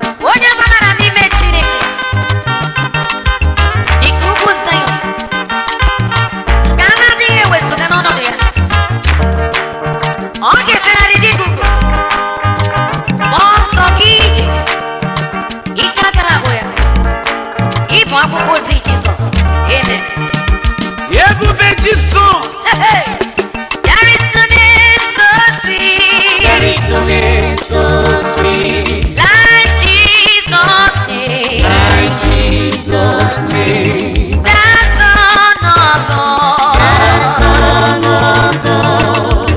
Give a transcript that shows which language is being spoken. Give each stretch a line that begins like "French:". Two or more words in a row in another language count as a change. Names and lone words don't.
Igbo: Onye gbabara n'ime Chineke, dị ka ugwu Zayọn, ka a na-adịghị ewezụga n'ọnọdụ ya. Ọ ga-efegharị dị ka ugo. Ike agaghị agwụ ya. Ị bụ akwụkwọ ozi Jizọs. Amen. Ebube Jizọs. Hey, hey.
English: There is no name so sweet. There is no name so sweet. Like Jesus' name. Like Jesus' name. The Son of God. The Son of God.